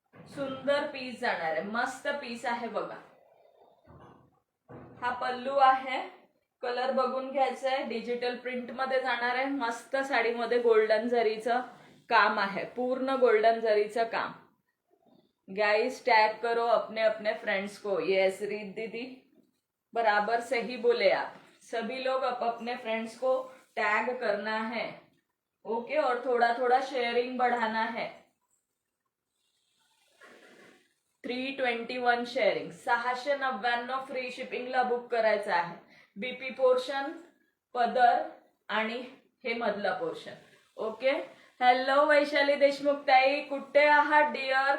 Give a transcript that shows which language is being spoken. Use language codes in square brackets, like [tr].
[mr] सुंदर पीस जाणार आहे, मस्त पीस आहे बघा. हा पल्लू आहे, कलर बघून घ्यायचा आहे, डिजिटल प्रिंट मध्ये जाणार आहे, मस्त साडीमध्ये गोल्डन जरीचं काम आहे, पूर्ण गोल्डन जरीचं काम. [hi] गाइस टैग करो अपने अपने फ्रेंड्स को. यस रीत दीदी, बराबर सही बोले आप. सभी लोग अपने फ्रेंड्स को टैग करना है. ओके, और थोड़ा थोड़ा शेयरिंग बढ़ाना है. [mr] 321 शेअरिंग, 699 फ्री शिपिंगला बुक करायचं आहे. बीपी पोर्शन, पदर आणि हे मधला portion. Okay, hello Vaishali Deshmukh ताई, कुठे आहात डिअर?